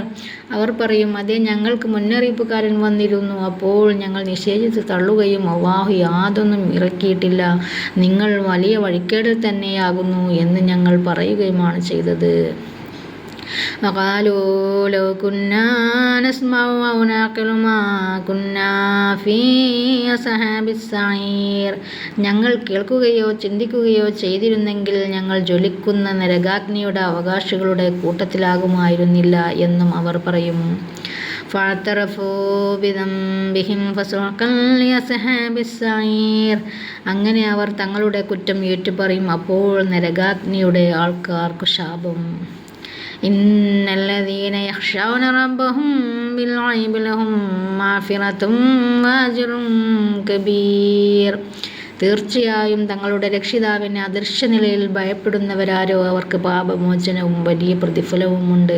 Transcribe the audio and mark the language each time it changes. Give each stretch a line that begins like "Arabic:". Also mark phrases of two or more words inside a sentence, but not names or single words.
Malayalam: അവർ പറയും, അതേ, ഞങ്ങൾക്ക് മുന്നറിയിപ്പുകാരൻ വന്നിരുന്നു, അപ്പോൾ ഞങ്ങൾ നിഷേധിച്ച് തള്ളുകയും അല്ലാഹു യാതൊന്നും ഇറക്കിയിട്ടില്ല, നിങ്ങൾ വലിയ വഴിക്കേടിൽ തന്നെയാകുന്നു എന്ന് ഞങ്ങൾ പറയുകയുമാണ് ചെയ്തത്.
Arabic: وقالوا لو كنا نسمع أو نعقل ما كنا في أصحاب السعير.
Malayalam: ഞങ്ങൾ കേൾക്കുകയോ ചിന്തിക്കുകയോ ചെയ്തിരുന്നെങ്കിൽ ഞങ്ങൾ ജ്വലിക്കുന്ന നരകാഗ്നിയുടെ അവകാശികളുടെ കൂട്ടത്തിലാകുമായിരുന്നില്ല എന്നും അവർ പറയും.
Arabic: فاعترفوا بذنبهم فسحقا لأصحاب السعير.
Malayalam: അങ്ങനെ അവർ തങ്ങളുടെ കുറ്റം ഏറ്റുപറയും, അപ്പോൾ നരകാഗ്നിയുടെ ആൾക്കാർക്ക് ശാപം.
Arabic: إن الذين يخشون ربهم بالغيب لهم مغفرة وأجر كبير.
Malayalam: തീർച്ചയായും തങ്ങളുടെ രക്ഷിതാവിനെ അദൃശ്യനിലയിൽ ഭയപ്പെടുന്നവരാരോ അവർക്ക് പാപമോചനവും വലിയ പ്രതിഫലവുമുണ്ട്.